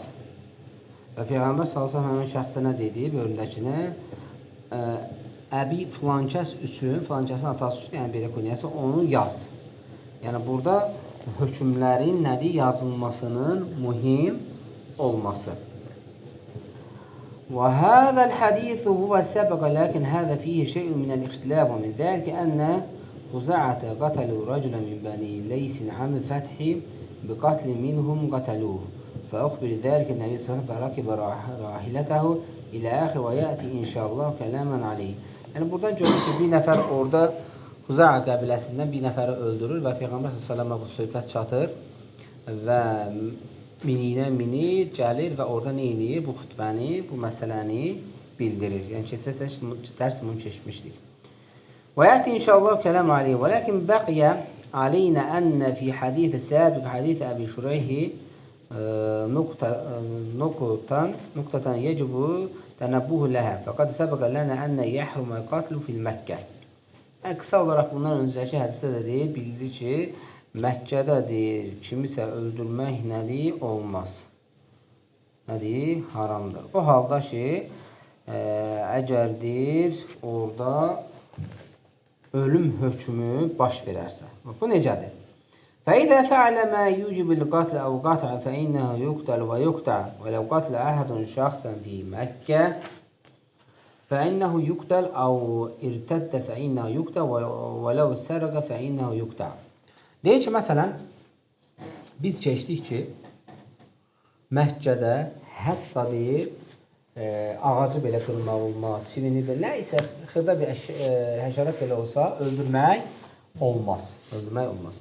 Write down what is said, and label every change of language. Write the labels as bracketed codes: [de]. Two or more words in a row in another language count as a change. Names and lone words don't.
[az] Və Peyğəmbər [ar] صلى الله عليه [az] və şəxsə nə dedi, bölümdəkinə, əbi filankəs üçün, filankəsin atası üçün, yəni belə kunyəsi, onu yaz. Yəni, burada hökmlərin nədir, yazılmasının mühim olması. [ar] وهذا الحديث هو السبق لكن هذا فيه شيء من الاختلاف ومن ذلك أن خزاعة قتلوا رجلا من بني ليس عام الفتح بقتل منهم قتلوه فأخبر ذلك النبي صلى الله عليه وسلم فركب راحلته إلى آخر ويأتي إن شاء الله كلاما عليه. [az] Yəni buradan görürük ki, bir nəfər orada Xuza'a qəbiləsindən bir nəfəri öldürür və Peyğəmbər s.ə.və bu söhbət çatır və miniyinə minir, gəlir və orada nə edir? Bu xütbəni, bu məsələni bildirir. Yəni keçən dərs bunu keçmişdik. [ar] ويأتي إن شاء الله كلام عليه ولكن بقي علينا أن في حديث السابق حديث أبي شريح نقطة يجب تنبه لها فقد سبق لنا أن يحرم القتل في المكة. [tr] Kısa olarak [az] bundan önceki hədisdə də deyir, bildir ki, Məkkədə deyir, kimisə öldürmək nədir? Olmaz. Nədir? Haramdır. O halda ki, əgər deyir, orada ölüm hökmü baş verərsə. Bu necədir? [ar] فَإِذَا فَعَلَ مَا يُوجِبُ الْقَتْلَ أَوْ قَطْعَ فَإِنَّهُ يُقْتَلُ وَيُقْطَعُ وَلَوْ قَتْلَ أَحَدٌ شَخْصًا فِي مَكَّةَ فَإِنَّهُ يُقْتَلُ أَوْ اِرْتَدَّ فَإِنَّهُ يُقْتَلُ وَلَوْ سَرَقَ فَإِنَّهُ يُقْتَعُ. [az] Deyir ki, məsələn, biz keçdik ki, Məkkədə hətta deyir, ağacı belə qırmaq olmaz, şirini belə, nə isə xırda bir həşərat belə olsa, öldürmək olmaz. Öldürmək olmaz.